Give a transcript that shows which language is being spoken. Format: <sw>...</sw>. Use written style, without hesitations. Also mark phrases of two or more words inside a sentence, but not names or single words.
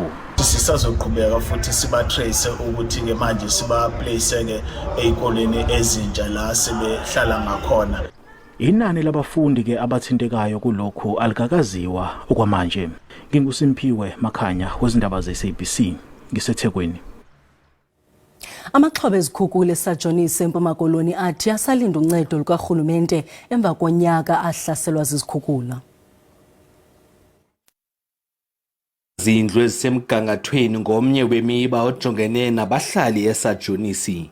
<zu>Sisazoqhubeka futhi sibatrace ukuthi ke manje sibaplace ke ezikoleni ezintsha la sebehlala ngakhona. Inani labafundi ke abathintekayo kulokhu alikakaziwa okwamanje. NginguSimpiwe Makhanya wezindaba zeSABC ngiseThekwini.</zu> <xh>Amaxhoba ezikhukhula eSajonisi eMpuma Koloni athi asalinde uncedo lukarhulumente emva konyaka ahlaselwa zizikhukhula. Izindlu ezisemgangathweni ngomnye wemiba ojongene nabahlali eSajonisi.</xh>